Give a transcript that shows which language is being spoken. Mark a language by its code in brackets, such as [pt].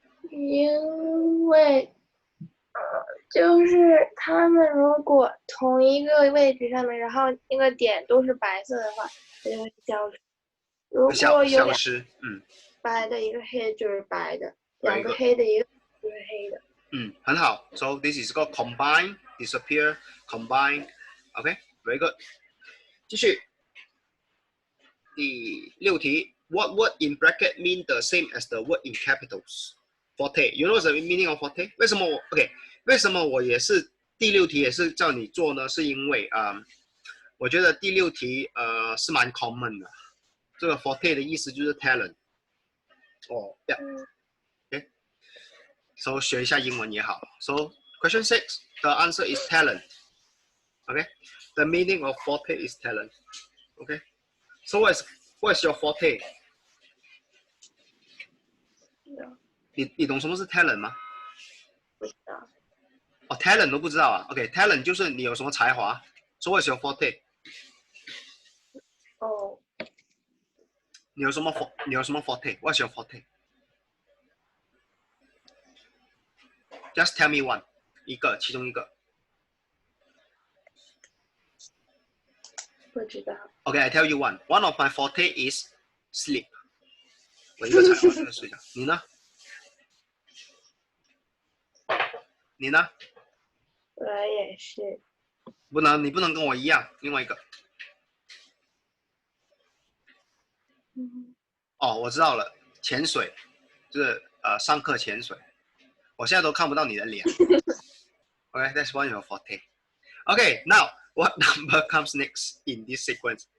[zh] 因为就是他们如果同一个位置上面，然后那个点都是白色的话，它就会消失。如果有两个白的，一个黑的就是白的，两个黑的，一个就是黑的。很好。 [en] So this is called combine, disappear, combine. OK, very good. [zh] 继续。第6题 [en] ，What word in bracket mean the same as the word in capitals? Forte, you know the meaning of forte? [zh] 为什么为什么我也是第6题也是叫你做呢？是因为我觉得第6题是蛮 common 的。这个 forte 的意思就是 talent。 [en] OK, so [zh] 学一下英文也好。 [en] So question 6, the answer is talent. Okay, the meaning of forte is talent. Okay, so what is your forte? [zh] 你懂什么是 talent 吗？不知道。 talent 都不知道啊。OK, talent 就是你有什么才华。 [en] So what is your forte? [zh] 你有什么 forte? [en] What's your forte? Just tell me one. [zh] 其中一个。不知道。 [en] Okay, I tell you one. One of my forte is sleep. [zh] 我一个才华就是睡觉。你呢？我也是。你不能跟我一样。另外一个。我知道了，潜水，就是上课潜水。我现在都看不到你的脸。 [en] Okay, that's one of your forte. Okay, now what number comes next in this sequence?